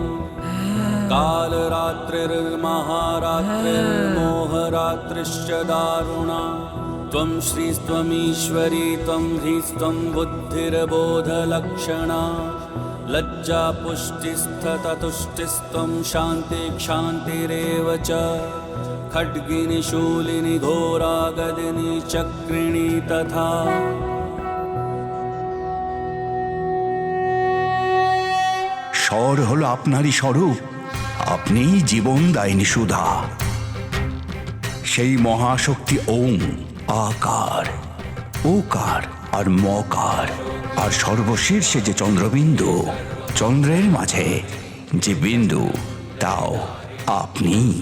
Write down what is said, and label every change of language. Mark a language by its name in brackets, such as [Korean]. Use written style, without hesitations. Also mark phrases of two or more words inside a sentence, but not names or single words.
[Sanskrit] कालरात्रिर्महारात्रिर्मोहरात्रिश्च दारुणा त्वं श्रीस्त्वमीश्वरी त्वं ह्रीस्त्वं बुद्धिर्बोधलक्षणा लज्जा पुष्टिस्तथा तुष्टिस्त्वं शान्तिक्षान्तिरेव च खड्गिनी शूलिनी घोरा गदिनी चक्रिणी तथा [Bangla] স্বর হলো আপনারই স্বরূপ, আপনিই জীবনদায়িনী সুধা। সেই মহাশক্তি ওম, আকার, ওকার আর মকার, আর সর্বশীর্ষে যে চন্দ্রবিন্দু, চন্দ্রের মাঝে যে বিন্দু, তাও আপনি।